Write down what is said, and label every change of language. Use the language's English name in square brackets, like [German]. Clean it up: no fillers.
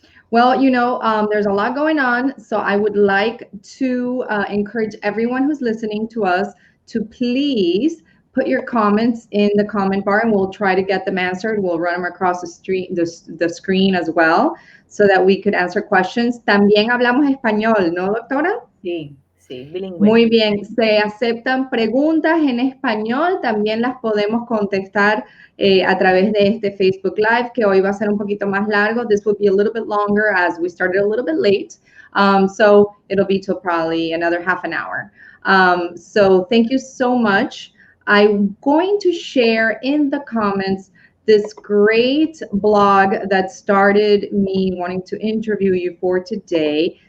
[English] Well, there's a lot going on. So I would like to encourage everyone who's listening to us to please put your comments in the comment bar and we'll try to get them answered. We'll run them across the screen as well so that we could answer questions. [Spanish] También hablamos español, ¿no, doctora? Sí, sí, bilingüe. Muy bien, se aceptan preguntas en español, también las podemos contestar a través de este Facebook Live, que hoy va a ser un poquito más largo. [English] This will be a little bit longer as we started a little bit late. So it'll be till probably another half an hour. So thank you so much. I'm going to share in the comments this great blog that started me wanting to interview you for today.